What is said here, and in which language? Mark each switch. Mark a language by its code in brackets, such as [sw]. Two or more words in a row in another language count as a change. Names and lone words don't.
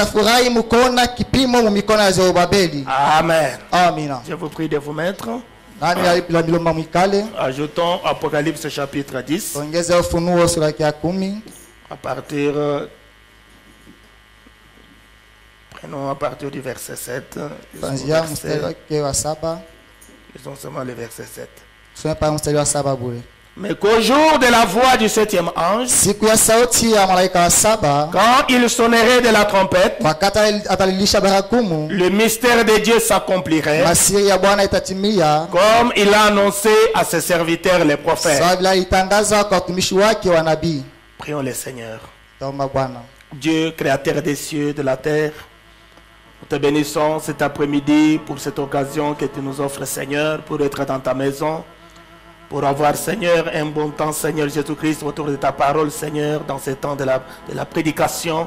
[fr] Amen. Je vous prie de vous mettre. Ajoutons Apocalypse chapitre 10. À partir Prenons à partir du verset 7. [sw] Kuanzia mstari wake wa 7. [fr] Lisons seulement le verset 7. [sw] Tusome pa mstari wa 7 bure. [fr] Mais qu'au jour de la voix du 7e ange, [sw] Siku ya sauti ya malaika wa 7, [fr] quand il sonnerait de la trompette, [sw] wakati atalilisha baragumu, [fr] le mystère de Dieu s'accomplirait, [sw] masiri ya Bwana itatimia, [fr] comme il a annoncé à ses serviteurs les prophètes. [sw] sawa vile alitangaza kwa watumishi wake wa nabii. [fr] Prions le Seigneur. [sw] Taomba Bwana. [fr] Dieu, créateur des cieux, de la terre, nous te bénissons cet après-midi pour cette occasion que tu nous offres, Seigneur, pour être dans ta maison, pour avoir, Seigneur, un bon temps, Seigneur Jésus-Christ, autour de ta parole, Seigneur, dans ce temps de la prédication.